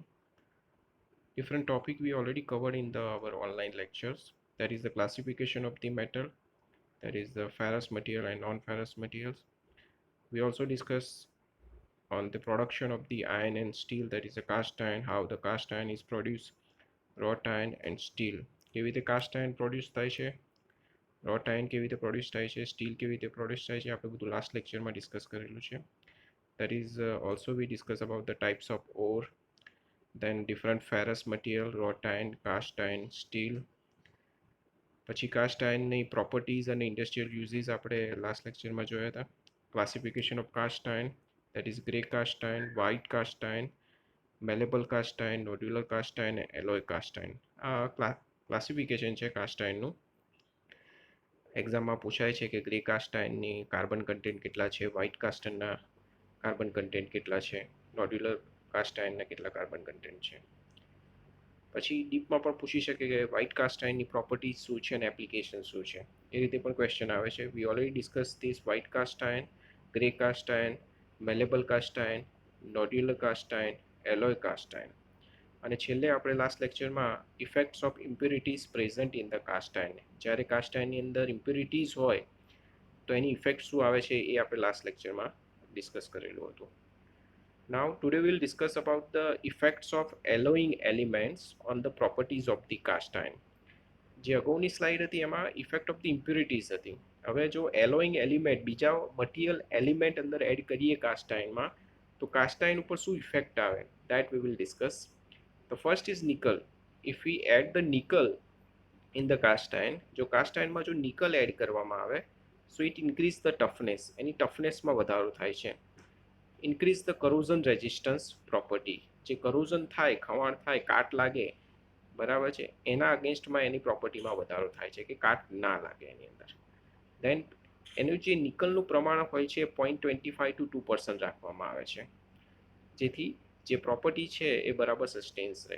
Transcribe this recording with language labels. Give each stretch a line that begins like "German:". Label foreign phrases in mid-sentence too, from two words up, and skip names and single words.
English: Different topic we already covered in our online lectures, that is the classification of the metal, that is the ferrous material and non-ferrous materials. We also discuss on the production of the iron and steel, that is the cast iron, how the cast iron is produced, wrought iron and steel.
Gujarati: કેવી રીતે
English: cast iron produce
Gujarati: થાય છે,
English: wrought iron
Gujarati: કેવી રીતે પ્રોડ્યુસ થાય છે, સ્ટીલ કેવી રીતે પ્રોડ્યુસ થાય છે, આપણે બધું
English: last lecture
Gujarati: ડિસ્કસ કરેલું છે.
English: That is also we discuss about the types of ore, then different ferrous material, wrought iron, cast iron, steel.
Gujarati: પછી
English: cast iron
Gujarati: ની properties અને
English: industrial uses
Gujarati: આપણે
English: last lecture
Gujarati: જોયા હતા.
English: Classification of cast iron, that is grey cast iron, white cast iron, malleable cast iron, nodular cast iron, alloy cast iron.
Gujarati: આ ક્લાસિફિકેશન છે
English: cast iron.
Gujarati: એક્ઝામમાં પૂછાય છે કે
English: grey cast iron carbon content
Gujarati: કેટલા છે,
English: white cast iron carbon content
Gujarati: કેટલા છે,
English: nodular cast iron
Gujarati: કેટલા
English: carbon content
Gujarati: છે. પછી ડીપમાં પણ પૂછી શકે કે
English: white cast iron properties
Gujarati: શું છે અને એપ્લિકેશન શું છે, એ રીતે પણ ક્વેશ્ચન આવે છે.
English: we already discuss this white cast iron, grey cast iron, malleable cast iron, nodular cast iron, alloy cast iron.
Gujarati: અને છેલ્લે આપણે
English: last lecture effects of impurities present in the cast iron,
Gujarati: જ્યારે
English: cast iron
Gujarati: અંદર ઇમ્પ્યુરિટીઝ હોય તો એની ઇફેક્ટ શું આવે છે એ આપણે
English: last lecture
Gujarati: ડિસ્કસ કરેલું હતું.
English: Now today we'll discuss about the effects of alloying elements on the properties of the cast iron.
Gujarati: જે અગાઉની સ્લાઇડ હતી એમાં
English: effect of the impurities
Gujarati: હતી. હવે જો
English: alloying element
Gujarati: બીજા
English: material element
Gujarati: અંદર એડ કરીએ
English: cast iron
Gujarati: તો
English: cast iron
Gujarati: ઉપર શું ઇફેક્ટ આવે,
English: that we will discuss. The first is nickel. If we add the nickel in the cast iron,
Gujarati: જો
English: cast iron
Gujarati: જો નિકલ એડ કરવામાં આવે
English: so it increase the toughness,
Gujarati: એની ટફનેસમાં વધારો થાય છે.
English: increase the corrosion resistance property,
Gujarati: જે કરોઝન થાય, ખવાણ થાય, કાટ લાગે, બરાબર છે, એના અગેન્સ્ટમાં એની પ્રોપર્ટીમાં વધારો થાય છે કે કાટ ના લાગે એની અંદર. દેન એનું જે નિકલનું પ્રમાણ હોય છે 0.25 to 2% રાખવામાં આવે છે, જેથી જે પ્રોપર્ટી છે એ બરાબર સસ્ટેન્સ રહે.